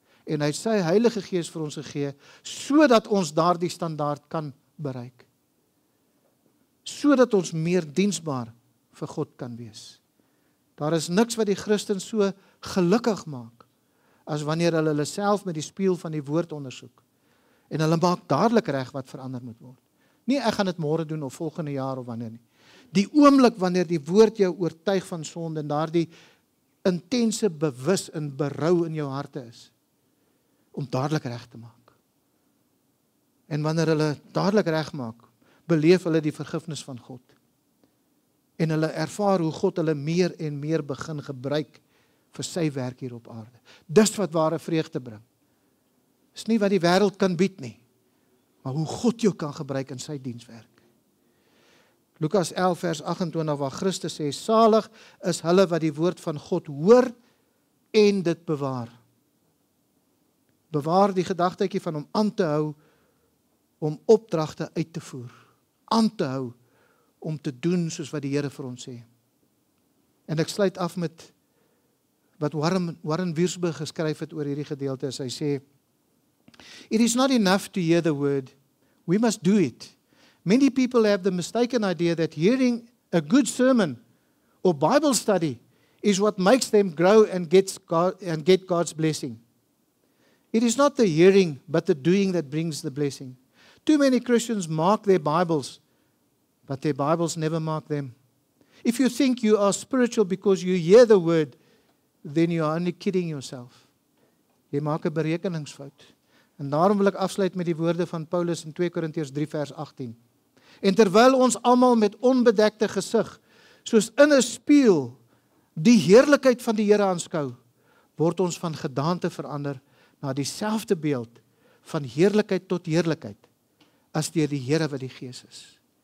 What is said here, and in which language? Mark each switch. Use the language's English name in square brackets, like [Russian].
[Afrikaans] En hy het sy Heilige Gees vir ons gegee, sodat ons daardie standaard kan bereik. Sodat ons meer diensbaar vir God kan wees. Daar is niks wat die Christen so gelukkig maak, as wanneer hulle self met die spieël van die woord ondersoek. En hulle maak dadelik reg wat verander moet word. Nie ek gaan dit môre doen of volgende jaar of wanneer nie. Die oomblik wanneer die woord jou oortuig van sonde en daardie intense bewus en berou in jou harte is, om dadelik reg te maak. En wanneer hulle dadelik reg maak, beleef hulle die vergifnis van God. En hulle ervaar hoe God hulle meer en meer begin gebruik vir sy werk hier op aarde. Dis wat ware vreugde bring. Dis nie wat die wêreld kan bied nie, maar hoe God jou kan gebruik in sy dienswerk. Lukas 11 vers 28 waar Christus sê, salig is hulle wat die woord van God hoor en dit bewaar. Bewaar die gedagtetjie van om aan te hou, om opdragte uit te voer. Aan te hou, om te doen soos wat die Here vir ons sê. En ek sluit af met wat Warren Wiersbe geskryf het oor hierdie gedeelte. Hy sê, [English] it is not enough to hear the word, we must do it. Many people have the mistaken idea that hearing a good sermon or Bible study is what makes them grow and get God's blessing. It is not the hearing, but the doing that brings the blessing. Too many Christians mark their Bibles, but their Bibles never mark them. If you think you are spiritual because you hear the word, then you are only kidding yourself. [Afrikaans] Jy maak 'n berekeningsfout. En daarom wil ek afsluit met die woorde van Paulus in 2 Korintiërs 3 vers 18. En terwyl ons almal met onbedekte gesig, soos in 'n spieël, die heerlikheid van die Here aanskou, word ons van gedaante verander na dieselfde beeld, van heerlikheid tot heerlikheid, as deur die Here wat die Gees is.